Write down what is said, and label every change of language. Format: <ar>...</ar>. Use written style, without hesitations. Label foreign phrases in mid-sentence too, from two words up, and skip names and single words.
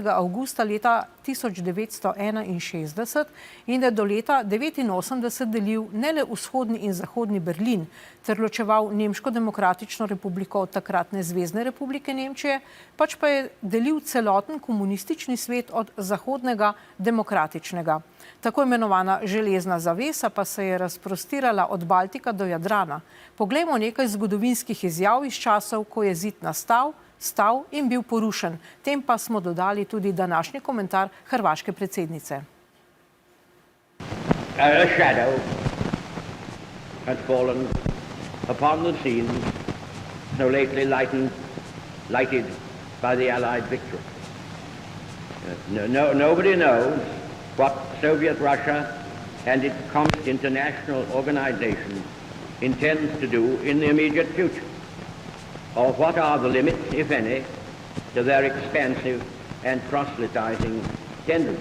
<sl>avgusta leta 1961 in je do leta 1989 delil ne le vzhodni in zahodni Berlin, ter ločeval Nemško demokratično republiko od takratne Zvezne republike Nemčije, pač pa je delil celoten komunistični svet od zahodnega demokratičnega. Tako imenovana železna zavesa pa se je razprostirala od Baltika do Jadrana. Poglejmo nekaj zgodovinskih izjav iz časov, ko je zid nastal, stal in bil porušen. Tem pa smo dodali tudi današnji komentar hrvaške predsednice.</sl> <en>A shadow had fallen upon the scene so lately lighted by the Allied victory. Nobody knows what Soviet Russia and its international organization intends to do in the immediate future, or what are the limits, if any, to their expansive and proselytizing tendencies.</en>